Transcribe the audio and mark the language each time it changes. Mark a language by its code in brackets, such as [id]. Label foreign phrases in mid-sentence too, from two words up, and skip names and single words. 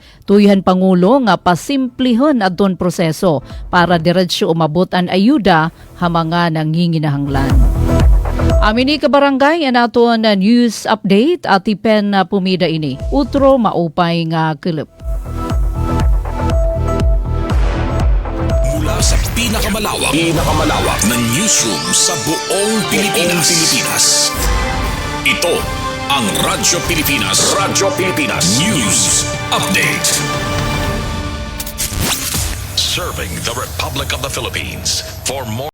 [war] Tuyhan Pangulo nga pasimplihon adton proseso para diretso umabot ang ayuda ha mga nanginginahanglan. Amin ni kabarangay ang aton na news update at ipen na pumida ini. Utro maupay nga kilip. [tl] Mula sa pinakamalawak na newsroom sa buong Pilipinas. Ito ang Radyo Pilipinas News Update. [en] Serving the Republic of the Philippines for more